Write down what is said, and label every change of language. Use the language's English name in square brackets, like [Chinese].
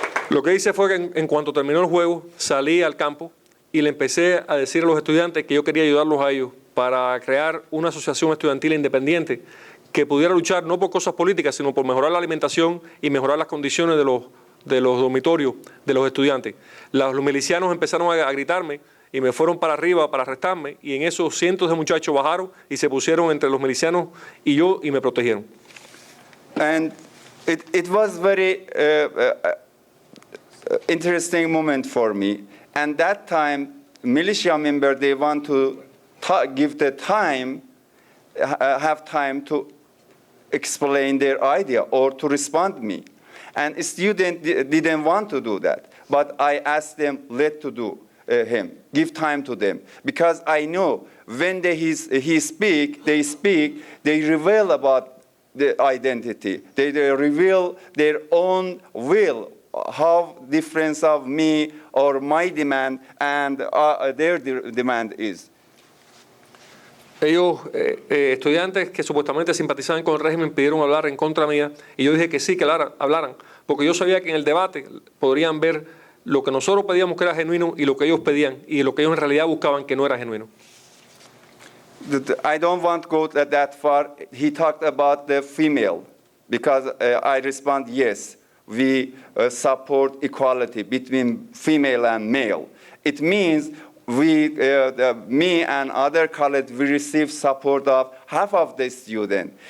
[Spanish] Lo que hice fue que en cuanto terminó el juego, salí al campo y le empecé a decir a los estudiantes que yo quería ayudarlos a ellos para crear una asociación estudiantil independiente que pudiera luchar no por cosas políticas, sino por mejorar la alimentación y mejorar las condiciones de los dormitorios de los estudiantes. Los milicianos empezaron a gritarme y me fueron para arriba para arrestarme, y en eso cientos de muchachos bajaron y se pusieron entre los milicianos y yo y me protegieron. [English] And it was very interesting moment for me. And that time, militia member, they want to give the time, have time to explain their idea or to respond to me. And a student didn't want to do that. But I asked them, let to do him, give time to them. Because I know when they speak, they reveal about the identity. They reveal their own will, how difference of me or my demand and their demand is. [Spanish] Ellos, estudiantes que supuestamente simpatizaban con el régimen, pidieron hablar en contra mía, y yo dije que sí, que hablaran, porque yo sabía que en el debate podrían ver lo que nosotros pedíamos que era genuino y lo que ellos pedían, y lo que ellos en realidad buscaban que no era genuino. [English] I don't want to go that far. He talked about the female, because I respond, yes, we support equality between female and male. It means me and other colleagues, we receive support of half of the students.